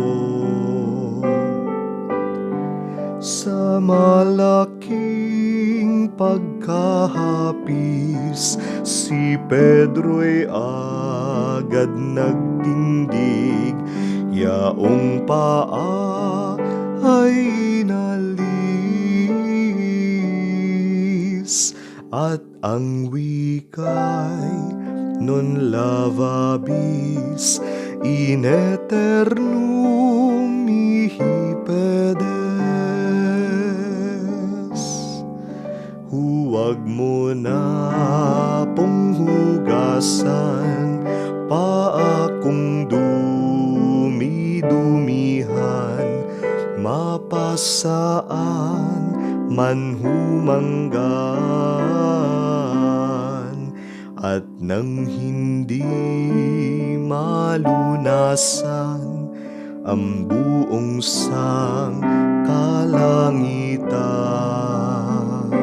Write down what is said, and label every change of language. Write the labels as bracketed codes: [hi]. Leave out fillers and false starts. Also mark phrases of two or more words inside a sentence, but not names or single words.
[tl] Sa malaking pagkahapis, si Pedro'y agad nagtindig, yaong paa ay inalis, at ang wika'y [la] non lavabis in aeternum mihi pedes. [tl] Huwag mo na pong hugasan paa kung dumi-dumihan, mapasaan man humanggan, at nang hindi malunasan ang buong sangkalangitan.